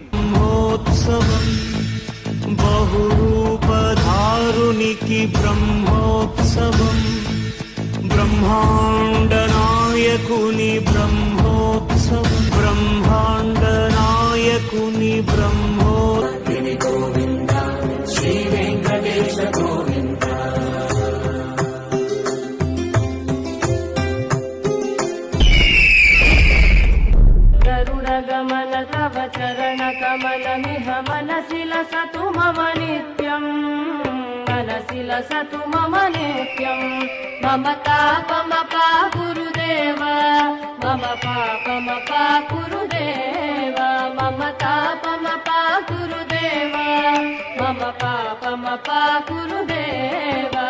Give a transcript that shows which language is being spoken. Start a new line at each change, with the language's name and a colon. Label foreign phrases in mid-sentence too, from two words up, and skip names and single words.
Telugu: బ్రహ్మోత్సవం బహురూపధారునికి బ్రహ్మోత్సవం బ్రహ్మాండ నాయకుని బ్రహ్మోత్సవం బ్రహ్మాండ నాయకుని బ్రహ్మోత్సవం గోవింద శ్రీ వెంకటేశ గోవింద.
Sanskrit: गमन तव चरण कमल मिह मनसि लसतु मम नित्यं मनसि लसतु मम नित्यं मम तापमपा गुरुदेव मम पापमपा गुरुदेव मम तापमपा गुरुदेव मम पापमपा गुरुदेव.